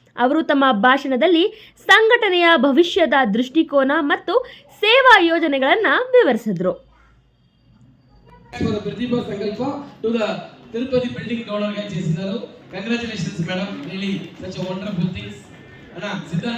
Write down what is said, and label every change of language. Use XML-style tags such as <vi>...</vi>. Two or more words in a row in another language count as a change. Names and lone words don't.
<kn>ಅವರು ತಮ್ಮ ಭಾಷಣದಲ್ಲಿ ಸಂಘಟನೆಯ ಭವಿಷ್ಯದ ದೃಷ್ಟಿಕೋನ ಮತ್ತು ಸೇವಾ ಯೋಜನೆಗಳನ್ನು ವಿವರಿಸಿದ್ರು.</kn> <te>ప్రతిభా సంకల్ప</te> <en>to the Tirupati building donor</en> <te>గా చేసినారు.</te> <en>congratulations madam, really such a wonderful things.</en> <te>అన్నా సిద్ధన్న</te>